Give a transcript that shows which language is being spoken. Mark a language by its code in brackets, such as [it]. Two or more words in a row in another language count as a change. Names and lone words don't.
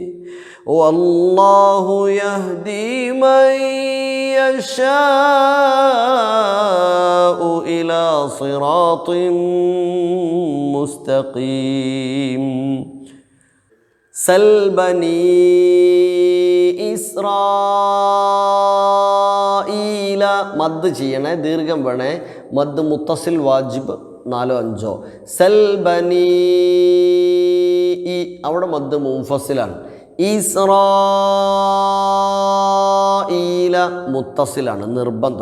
[ar] والله يهدي من يشاء إلى صراط مستقيم. سل بني إسرائيل [ml] മദ് ചെയ്യണേ, ദീർഘം വേണേ. [ar] مد متصل واجب [ml] 4-5. [ar] سل بني, [ml] അവിടെ മദ് മുൻഫസിലാണ്. ഇസ്രാഈല മുത്തസിലാണ്, നിർബന്ധം.